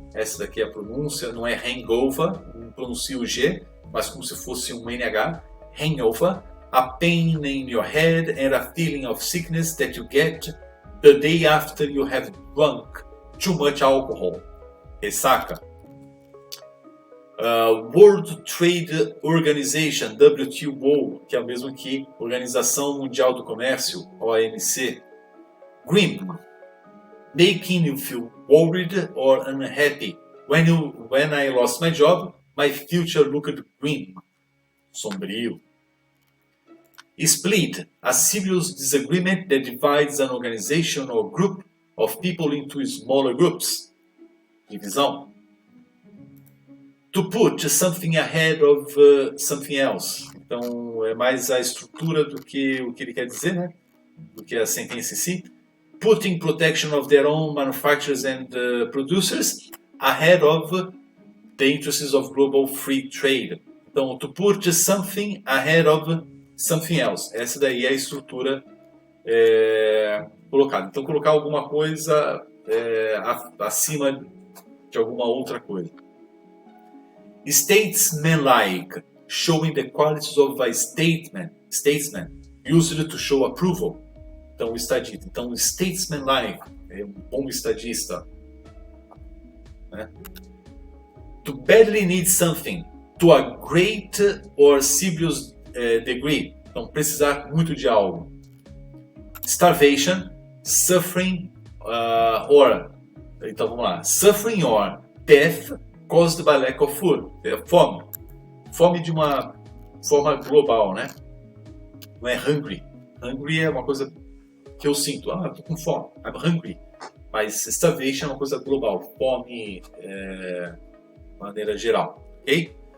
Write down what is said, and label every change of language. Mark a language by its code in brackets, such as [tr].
[pt] Essa daqui é a pronúncia, não é hangover, não pronuncia o G, mas como se fosse um NH. [en] Hangover, a pain in your head and a feeling of sickness that you get the day after you have drunk too much alcohol. [pt] Ressaca. World Trade Organization, WTO, que é o mesmo que Organização Mundial do Comércio, OMC. [en] Grim, making you feel worried or unhappy. When I lost my job, my future looked grim. [pt] Sombrio. [en] Split, a serious disagreement that divides an organization or group of people into smaller groups. [pt] Divisão. [en] To put something ahead of something else. [pt] Então, é mais a estrutura do que o que ele quer dizer, né? Do que a sentença em si. [en] Putting protection of their own manufacturers and producers ahead of the interests of global free trade. [pt] Então, [en] to put something ahead of something else. [pt] Essa daí é a estrutura colocada. Então, colocar alguma coisa acima de alguma outra coisa. [en] Statesmanlike, showing the qualities of a statesman, used to show approval. [pt] Então, o estadista. Então, statesmanlike é um bom estadista. Né? [en] To badly need something, to a great or serious degree. [pt] Então, precisar muito de algo. [en] Starvation, suffering or... [pt] Então, vamos lá. [en] Suffering or death caused by lack of food. [pt] Fome. Fome de uma forma global, né? Não é hungry. Hungry é uma coisa que eu sinto. Tô com fome. [en] I'm hungry. [pt] Mas starvation é uma coisa global. Fome de maneira geral. Ok?